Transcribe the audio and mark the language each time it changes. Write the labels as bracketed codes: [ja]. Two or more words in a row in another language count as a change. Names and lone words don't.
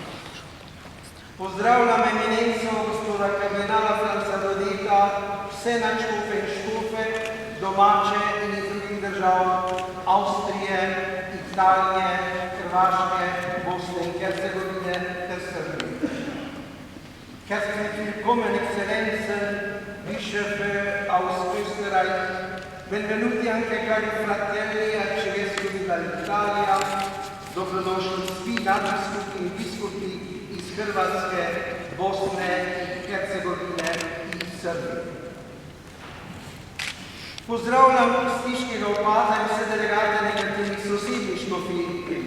[sl] Pozdravljam eminenco gospoda kardinala Franca Rodeta, vse nadškofe in škofe, domače in iz drugih držav, Avstrije, Italije, Hrvaške, Bosne in Hercegovine ter Srbije. [de] Herzlich willkommen, Exzellenzen, Bischöfe aus Österreich, [it] benvenuti anche cari fratelli arcivescovi dall'Italia, [hr] dobrodošli svi nadbiskupi in biskupi iz Hrvatske, Bosne in Hercegovine in Srbije. [sl] Pozdravljam stiškega opaza in vse delegate nekaterih sosednjih škofij.